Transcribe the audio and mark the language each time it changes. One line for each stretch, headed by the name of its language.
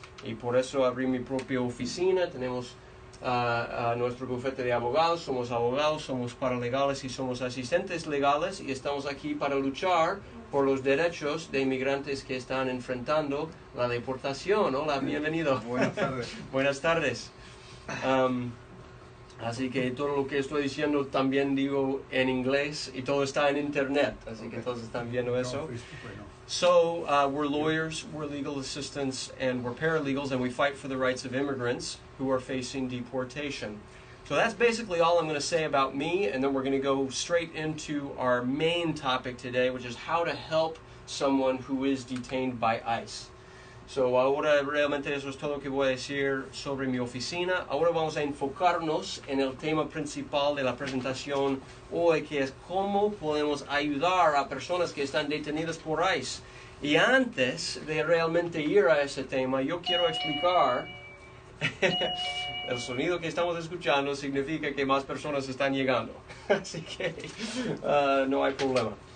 Spanish: Y por eso abrí mi propia oficina. Tenemos a nuestro bufete de abogados, somos paralegales y somos asistentes legales y estamos aquí para luchar por los derechos de inmigrantes que están enfrentando la deportación. Hola, bienvenido. Buenas tardes. Buenas tardes. Así que todo lo que estoy diciendo también digo en inglés y todo está en internet, así que todos están viendo eso.
English: So, we're lawyers, we're legal assistants, and we're paralegals, and we fight for the rights of immigrants who are facing deportation. So that's basically all I'm going to say about me, and then we're going to go straight into our main topic today, which is how to help someone who is detained by ICE.
Spanish: So, ahora realmente eso es todo lo que voy a decir sobre mi oficina. Ahora vamos a enfocarnos en el tema principal de la presentación hoy, que es cómo podemos ayudar a personas que están detenidas por ICE. Y antes de realmente ir a ese tema, yo quiero explicar, el sonido que estamos escuchando significa que más personas están llegando, así que no hay problema.